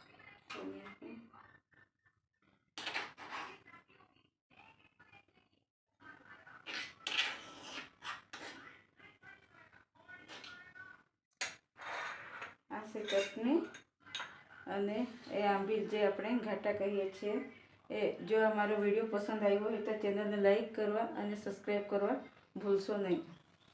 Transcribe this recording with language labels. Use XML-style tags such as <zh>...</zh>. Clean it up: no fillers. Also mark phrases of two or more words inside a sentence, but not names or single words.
<gu>આ છે ચટણી અને એ આંબીલ જે આપણે ઘાટા કહીએ છીએ। એ જો અમારો વિડિયો પસંદ આવ્યો હોય તો ચેનલ ને લાઇક કરવા અને સબ્સ્ક્રાઇબ કરવા ભૂલશો નહીં।</gu>